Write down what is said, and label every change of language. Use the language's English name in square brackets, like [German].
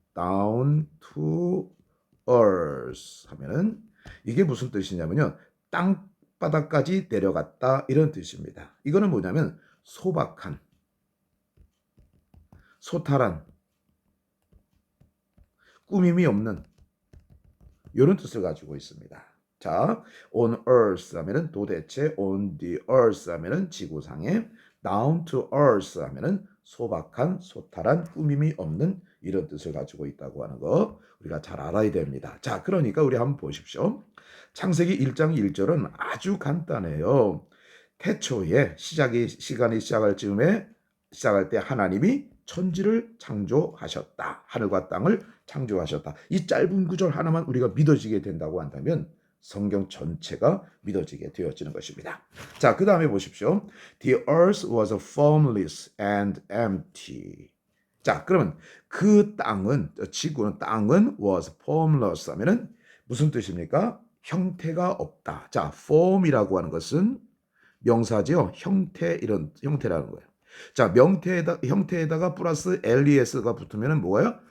[English] down to earth [Korean] 하면은 이게 무슨 뜻이냐면요. 땅바닥까지 내려갔다 이런 뜻입니다. 이거는 뭐냐면 소박한, 소탈한, 꾸밈이 없는 이런 뜻을 가지고 있습니다. 자, [English] on earth [Korean] 하면은 도대체, [English] on the earth [Korean] 하면은 지구상에, [English] down to earth [Korean] 하면은 소박한, 소탈한, 꾸밈이 없는 이런 뜻을 가지고 있다고 하는 거 우리가 잘 알아야 됩니다. 자, 그러니까 우리 한번 보십시오. 창세기 1장 1절은 아주 간단해요. 태초에 시간이 시작할 즈음에 시작할 때 하나님이 천지를 창조하셨다. 하늘과 땅을 창조하셨다. 이 짧은 구절 하나만 우리가 믿어지게 된다고 한다면 성경 전체가 믿어지게 되어지는 것입니다. 자, 그 다음에 보십시오. [English] The earth was formless and empty. [Korean] 자, 그러면 그 땅은, 지구는, 땅은 [English] was formless [Korean] 하면은 무슨 뜻입니까? 형태가 없다. 자, form이라고 하는 것은 명사지요. 형태, 이런 형태라는 거예요. 자, 형태에다가 플러스 les가 붙으면 뭐예요?